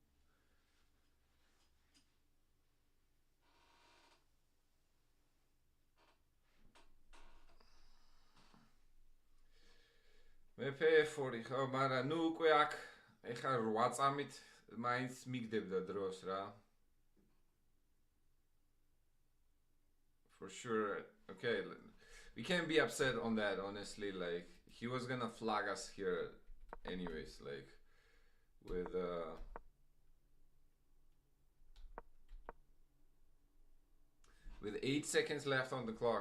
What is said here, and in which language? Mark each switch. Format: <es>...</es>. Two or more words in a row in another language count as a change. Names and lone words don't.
<ka>მეფე F4 ხო, მაგრამ ნუ უკვე აქ ეხა 8 წამით მაინც მიგდებდა დროს რა.</ka> <en>For sure. Okay, we can't be upset on that, honestly. Like, he was gonna flag us here anyways, like, with 8 seconds left on the clock.</en>